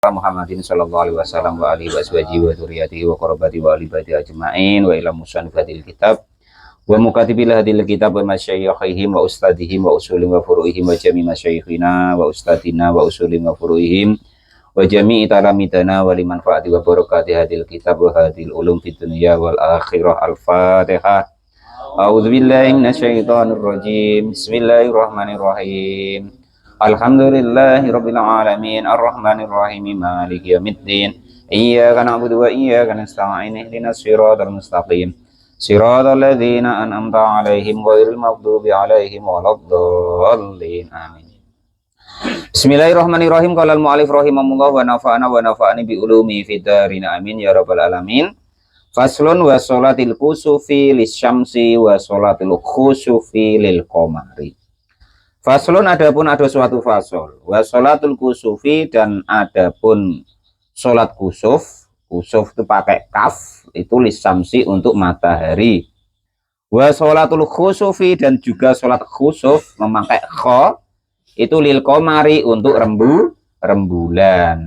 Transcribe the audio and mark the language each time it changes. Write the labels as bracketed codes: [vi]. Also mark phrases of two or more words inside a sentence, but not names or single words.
[ar] محمد صلى الله عليه وسلم وآله وصحبه وذريته وقرابته وآل بيته أجمعين وإلى مصنف الكتاب ومكاتب هذا الكتاب ومشايخهم وأساتذتهم وأصولهم وفروعهم وجميع مشايخنا وأساتذتنا وأصولهم وفروعهم وجميع تلامذتنا ولمن فاته وبركات هذا الكتاب وهذه العلوم في الدنيا والآخرة. الفاتحة. أعوذ بالله من الشيطان الرجيم. بسم الله الرحمن الرحيم الحمد لله رب العالمين الرحمن الرحيم مالك يوم الدين إياك نعبد وإياك نستعين اهدنا الصراط المستقيم صراط الذين أنعمت عليهم غير المغضوب عليهم ولا الضالين آمين. بسم الله الرحمن الرحيم. قال المؤلف رحمه الله ونفعنا بعلومه في الدارين آمين يا رب العالمين. فصل وصلاة الكسوف للشمس وصلاة الخسوف للقمر. Faslun, [id] adapun ada suatu fasol, [ar] وصلاة الكسوف, [id] dan adapun sholat kusuf. Kusuf itu pakai kaf, itu lisamsi untuk matahari. [ar] وصلاة الخسوف, [id] dan juga sholat khusuf memakai kho, itu [ar] للقمر [id] untuk rembulan.